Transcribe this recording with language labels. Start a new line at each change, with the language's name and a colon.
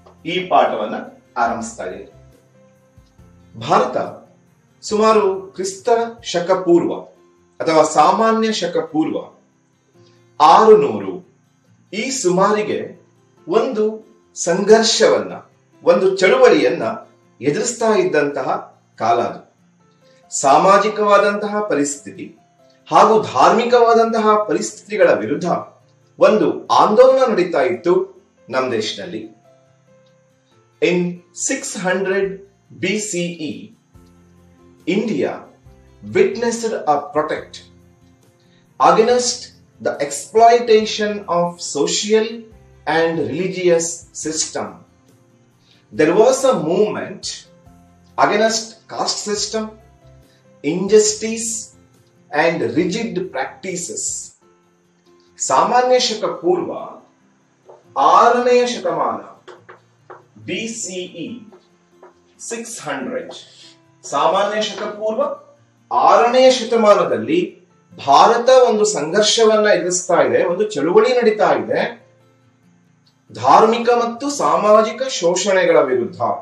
Kannada: ಈ ಪಾಠವನ್ನ ಆರಂಭಿಸ್ತಾ ಇದೆ. ಭಾರತ ಸುಮಾರು ಕ್ರಿಸ್ತ ಶಕ ಪೂರ್ವ ಅಥವಾ ಸಾಮಾನ್ಯ ಶಕ ಪೂರ್ವ 600 ಈ ಸುಮಾರಿಗೆ ಒಂದು ಸಂಘರ್ಷವನ್ನ, ಒಂದು ಚಳುವಳಿಯನ್ನ ಎದುರಿಸ್ತಾ ಇದ್ದಂತಹ ಕಾಲ ಅದು. ಸಾಮಾಜಿಕವಾದಂತಹ ಪರಿಸ್ಥಿತಿ ಹಾಗೂ ಧಾರ್ಮಿಕವಾದಂತಹ ಪರಿಸ್ಥಿತಿಗಳ ವಿರುದ್ಧ ಒಂದು ಆಂದೋಲನ ನಡೀತಾ ಇತ್ತು ನಮ್ಮ ದೇಶದಲ್ಲಿ.
English: In 600 BCE, India witnessed a protest against the exploitation of social and religious system. There was a movement against caste system, injustice and rigid practices.
Kannada: ಸಾಮಾನ್ಯ ಶಕ ಪೂರ್ವ 6ನೇ ಶತಮಾನ BCE 600, ಸಾಮಾನ್ಯ ಶಕ ಪೂರ್ವ 6ನೇ ಶತಮಾನದಲ್ಲಿ ಭಾರತ ಒಂದು ಸಂಘರ್ಷವನ್ನ ಎದುರಿಸ್ತಾ ಇದೆ, ಒಂದು ಚಳುವಳಿ ನಡೀತಾ ಇದೆ ಧಾರ್ಮಿಕ ಮತ್ತು ಸಾಮಾಜಿಕ ಶೋಷಣೆಗಳ ವಿರುದ್ಧ.